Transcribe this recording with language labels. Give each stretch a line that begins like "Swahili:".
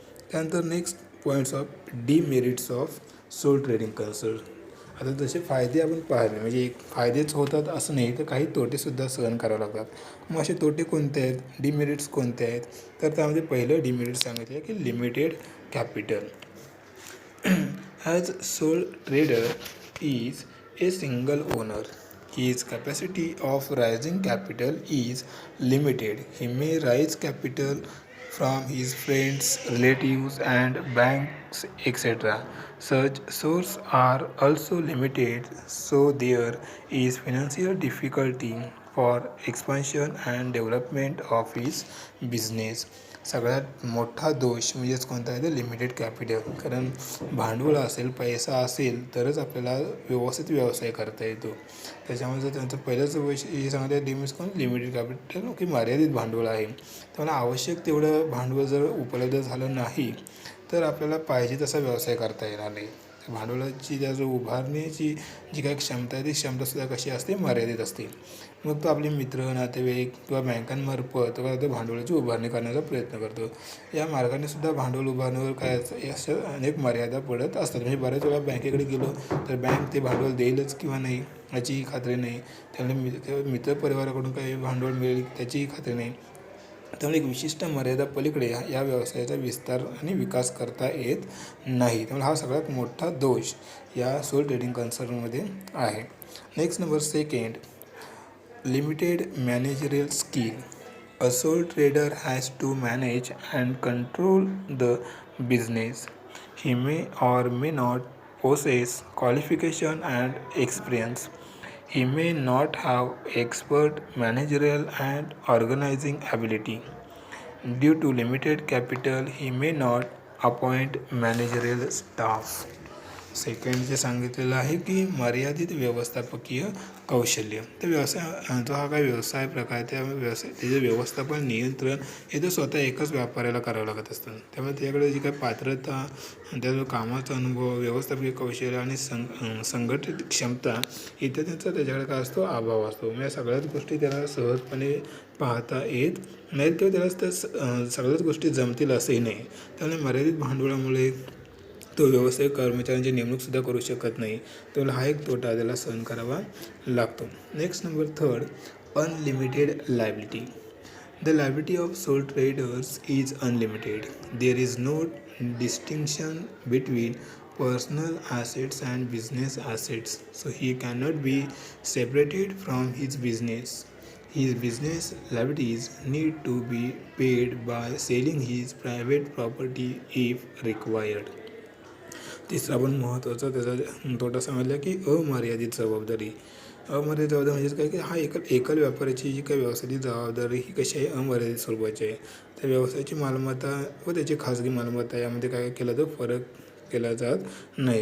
Marathi: त्यानंतर
English: Next points of demerits of sole trading concern.
Marathi: आता जसे फायदे आपण पाहिले म्हणजे एक फायदेच होतात असं नाही तर काही तोटेसुद्धा सहन करावे लागतात. मग असे तोटे कोणते आहेत, डिमेरिट्स कोणते आहेत, तर त्यामध्ये पहिलं डिमेरिट सांगितलं की limited capital.
English: As sole trader is a single owner. His capacity of raising capital is limited. He may raise capital from his friends, relatives, and banks, etc. Such sources are also limited, so there is financial difficulty for expansion and development of his business.
Marathi: सगळ्यात मोठा दोष म्हणजेच कोणता आहे तर limited capital. कारण भांडवल असेल, पैसा असेल तरच आपल्याला व्यवस्थित व्यवसाय करता येतो. त्याच्यामुळे जर त्यांचं पहिलंच हे सांगता लिमिट्स कोण लिमिटेड कॅपिटल की मर्यादित भांडवल आहे. त्यामुळे आवश्यक तेवढं भांडवल जर उपलब्ध झालं नाही तर आपल्याला पाहिजे तसा व्यवसाय करता येणार नाही. भांडवलाची त्या जो उभारण्याची जी काही क्षमता आहे ती क्षमतासुद्धा कशी असते मर्यादित असते. मग तो आपले मित्र, नातेवाईक किंवा बँकांमार्फत तो भांडवलाची उभारणी करण्याचा प्रयत्न करतो. या मार्गाने सुद्धा भांडवल उभारण्यावर काय अशा अनेक मर्यादा पडत असतात. म्हणजे बऱ्याच वेळा बँकेकडे गेलो तर बँक ते भांडवल देईलच किंवा नाही याचीही खात्री नाही. त्यामुळे मित्रपरिवाराकडून काही भांडवल मिळेल त्याचीही खात्री नाही. त्यामुळे एक विशिष्ट मर्यादा पलीकडे या व्यवसायाचा विस्तार आणि विकास करता येत नाही. त्यामुळे हा सगळ्यात मोठा दोष या सोल ट्रेडिंग कन्सर्नमध्ये आहे.
English: Next number 2, limited managerial skill. A sole trader has to manage and control the business. He may or may not possess qualification and experience. He may not have expert managerial and organizing ability. Due to limited capital, he may not appoint managerial staff.
Marathi: Second जे सांगितलेलं आहे की मर्यादित व्यवस्थापकीय कौशल्य. तर व्यवसाय जो हा काय व्यवसाय प्रकार त्या व्यवसाय त्याचे व्यवस्थापन नियंत्रण हे तर स्वतः एकच व्यापाऱ्याला करावं लागत असतं. त्यामुळे त्याच्याकडे जी काही पात्रता, त्याचा कामाचा अनुभव, व्यवस्थापकीय कौशल्य आणि संघटित क्षमता इत्यादींचा त्याच्याकडे काय असतो, अभाव असतो. या सगळ्याच गोष्टी त्याला सहजपणे पाहता येत नाहीत किंवा त्याला त्या सगळ्याच गोष्टी जमतील असंही नाही. त्यामुळे मर्यादित भांडवलामुळे तो व्यावसायिक कर्मचाऱ्यांची नेमणूकसुद्धा करू शकत नाही. त्यामुळे हा एक तोटा त्याला सहन करावा लागतो.
English: Next number third, unlimited liability. The liability of sole traders is unlimited. There is no distinction between personal assets and business assets. So he cannot be separated from his business. His business liabilities need to be paid by selling his private property if required.
Marathi: तिसरा पण महत्त्वाचा त्याचा तोटा सांगितला की अमर्यादित जबाबदारी. अमर्यादित जबाबदारी म्हणजेच काय की हा एकल व्यापाऱ्याची जी काही व्यवसायाची जबाबदारी ही कशी आहे, अमर्यादित स्वरूपाची आहे. त्या व्यवसायाची मालमत्ता व त्याची खाजगी मालमत्ता यामध्ये काय केलं तर फरक केला जात नाही.